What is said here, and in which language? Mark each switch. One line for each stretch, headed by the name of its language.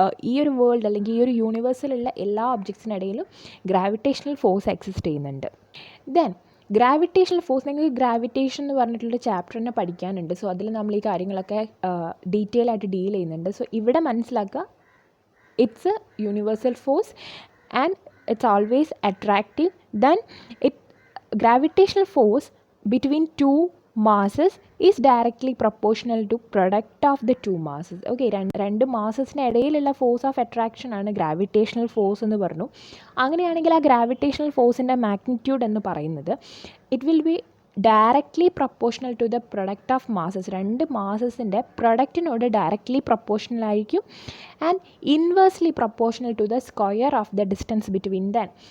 Malayalam: ഈ ഒരു വേൾഡ് അല്ലെങ്കിൽ ഈ ഒരു യൂണിവേഴ്സിലുള്ള എല്ലാ ഒബ്ജക്ട്സിനിടയിലും ഗ്രാവിറ്റേഷണൽ ഫോഴ്സ് എക്സിസ്റ്റ് ചെയ്യുന്നുണ്ട്. ദെൻ ഗ്രാവിറ്റേഷണൽ ഫോഴ്സ്, നിങ്ങൾക്ക് ഗ്രാവിറ്റേഷൻ എന്ന് പറഞ്ഞിട്ടുള്ള ചാപ്റ്റർ തന്നെ പഠിക്കാനുണ്ട്. സോ അതിൽ നമ്മൾ ഈ കാര്യങ്ങളൊക്കെ ഡീറ്റെയിൽ ആയിട്ട് ഡീൽ ചെയ്യുന്നുണ്ട്. സോ ഇവിടെ മനസ്സിലാക്കുക,
English: it's a universal force and it's always attractive. Then gravitational force between two masses is directly proportional to product of the two masses.
Malayalam: Okay, രണ്ട് മാസസിന് ഇടയിലുള്ള ഫോഴ്സ് ഓഫ് അട്രാക്ഷൻ ആണ് ഗ്രാവിറ്റേഷണൽ ഫോഴ്സ് എന്ന് പറഞ്ഞു. അങ്ങനെയാണെങ്കിൽ ആ ഗ്രാവിറ്റേഷണൽ ഫോഴ്സിൻ്റെ മാഗ്നിറ്റ്യൂഡ് എന്ന് പറയുന്നത്
English: It will be directly proportional to the product of masses.
Malayalam: രണ്ട് മാസസിൻ്റെ പ്രൊഡക്റ്റിനോട് ഡയറക്റ്റ്ലി പ്രൊപ്പോർഷണൽ ആയിരിക്കും
English: And inversely proportional to the square of the distance between them.